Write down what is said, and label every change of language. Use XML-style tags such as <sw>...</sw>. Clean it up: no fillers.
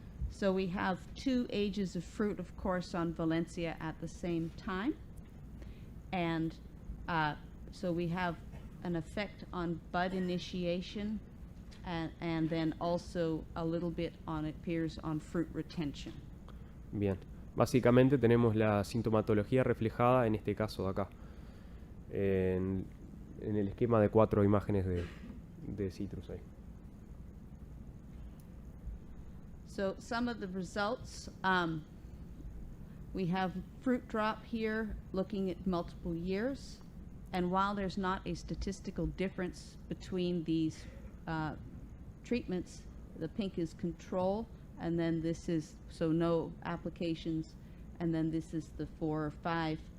<en>So we have 2 ages of fruit, of course, on Valencia at the same time. And so we have an effect on bud initiation, and then also a little bit on, it appears, on fruit retention.</en> <es>Bien. Básicamente tenemos la sintomatología reflejada en este caso de acá. En el esquema de 4 imágenes de citrus ahí.</es> <en>So some of the results, we have fruit drop here looking at multiple years. And while there's not a statistical difference between these treatments, the pink is control, and then this is, so no applications, and then this is the 4 or 5.</en>